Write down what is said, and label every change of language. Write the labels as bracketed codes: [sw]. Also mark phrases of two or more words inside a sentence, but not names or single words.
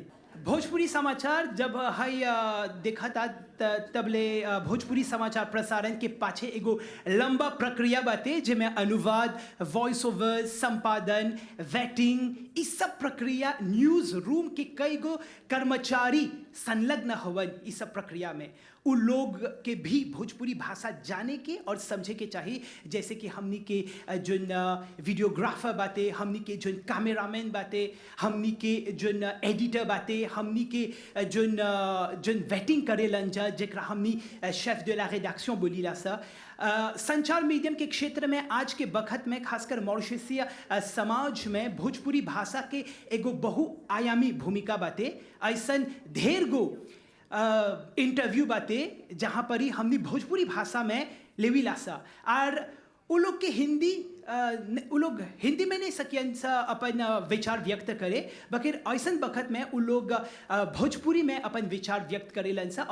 [bho] भोजपुरी समाचार जब हई देखा था तबले भोजपुरी समाचार प्रसारण के पाछे एगो लंबा प्रक्रिया बाते जिसमें अनुवाद [en] voice over [bho] संपादन वेटिंग इस सब प्रक्रिया [en] news room [bho] के कई गो कर्मचारी संलग्न हवन इस सब प्रक्रिया में, उ लोग के भी भोजपुरी भाषा जाने के और समझे के चाहिए। जैसे कि हमनी के जोन वीडियोग्राफर बाते, हमनी के जोन कैमरामैन बाते, हमनी के जोन एडिटर बाते, हमनी के जोन वेटिंग करेलन जा, जेकरा हमनी [fr] chef de la rédaction [bho] बोलीला सा। संचार मीडियम के क्षेत्र में आज के वक्त में खासकर मॉरिशसीय समाज में भोजपुरी भाषा के एगो बहुआयामी भूमिका बाते। ऐसन ढेर गो इंटरव्यू बाते जहाँ पर ही हमने भोजपुरी भाषा में लेविला सा, और उ लोग के हिंदी में नहीं सकियन सा अपन विचार व्यक्त करे, बकिर ऐसन वक्त में उ लोग भोजपुरी में अपन विचार व्यक्त करेलन सा।